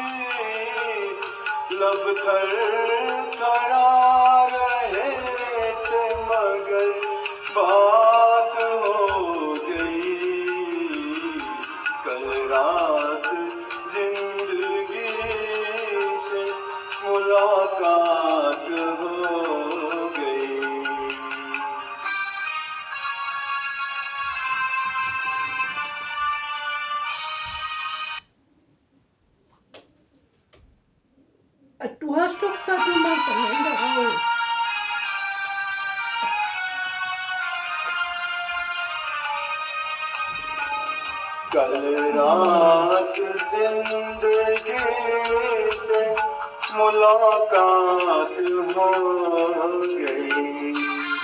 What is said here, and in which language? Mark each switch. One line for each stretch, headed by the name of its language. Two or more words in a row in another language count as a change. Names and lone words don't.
Urdu: लब थर थरा रहे थे मगर बात हो गई। कल रात जिंदगी से मुलाकात हो गई।
German: Du hast doch gesagt, du machst am Ende aus.
Urdu: कल रात जिंदगी से मुलाकात हो गई।